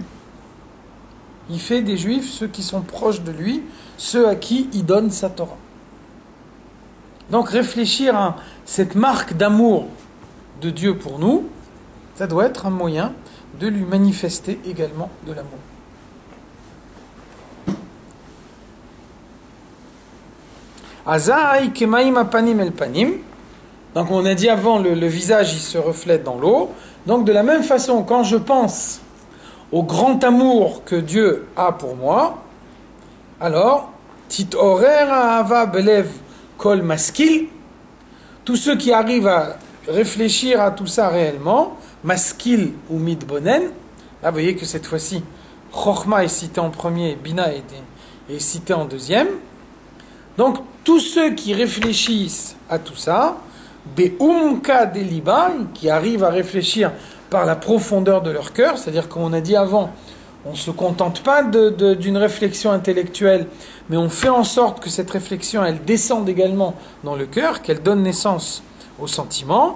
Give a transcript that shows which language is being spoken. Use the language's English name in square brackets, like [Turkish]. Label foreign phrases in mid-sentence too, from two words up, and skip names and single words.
[French] Il fait des Juifs ceux qui sont proches de lui, ceux à qui il donne sa Torah. Donc réfléchir à cette marque d'amour de Dieu pour nous, ça doit être un moyen de lui manifester également de l'amour. [Hebrew] אזי כמים אפנים אל פנים. [French] Donc on a dit avant, le visage il se reflète dans l'eau. Donc de la même façon, quand je pense au grand amour que Dieu a pour moi, alors, [Hebrew] תתעורר אהבה בלב כל משכיל, [French] tous ceux qui arrivent à réfléchir à tout ça réellement, maskil ou midbonen, là vous voyez que cette fois-ci, Chokhma est cité en premier, Bina est cité en deuxième. Donc, tous ceux qui réfléchissent à tout ça, [Hebrew] בעומקא דליבא, [French] qui arrivent à réfléchir par la profondeur de leur cœur, c'est-à-dire qu'on a dit avant, on ne se contente pas d'une réflexion intellectuelle, mais on fait en sorte que cette réflexion, elle descende également dans le cœur, qu'elle donne naissance aux sentiments.